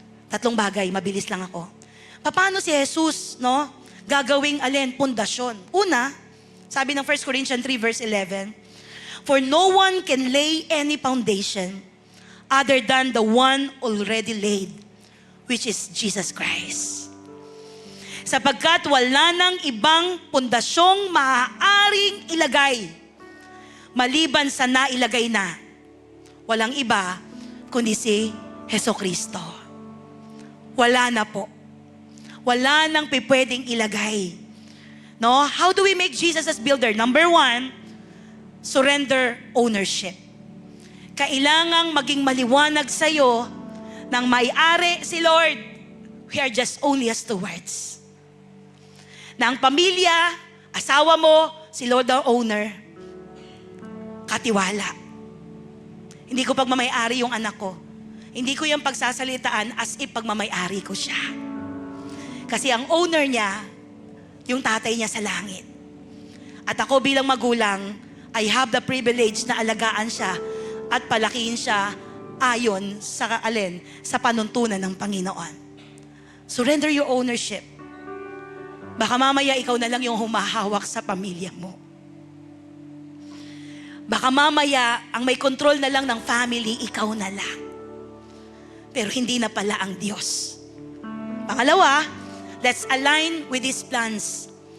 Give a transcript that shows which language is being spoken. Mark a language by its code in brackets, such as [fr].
[tl] Tatlong bagay, mabilis lang ako. Paano si Jesus, gagawing alin? Pundasyon. Una, sabi ng [en] 1 Corinthians 3 verse 11, for no one can lay any foundation other than the one already laid, which is Jesus Christ. [tl] Sapagkat wala nang ibang pundasyong maaaring ilagay maliban sa nailagay na. Walang iba kundi si Hesukristo. Wala na po. Wala nang pwedeng ilagay. No? [en] How do we make Jesus as builder? Number one, surrender ownership. [tl] Kailangang maging maliwanag sa'yo ng may-ari si Lord. [en] We are just only as stewards. [tl] Na ang pamilya, asawa mo, si Lord ang owner. Katiwala. Hindi ko pagmamay-ari yung anak ko. Hindi ko yung pagsasalitaan [en] as if [tl] pagmamay-ari ko siya. Kasi ang owner niya, yung tatay niya sa langit. At ako bilang magulang, [en] I have the privilege [tl] na alagaan siya at palakihin siya ayon sa sa panuntunan ng Panginoon. [en] Surrender your ownership. [tl] Baka mamaya ikaw na lang yung humahawak sa pamilya mo. Baka mamaya ang may control na lang ng family, ikaw na lang. Pero hindi na pala ang Diyos. Pangalawa, [en] let's align with His plans.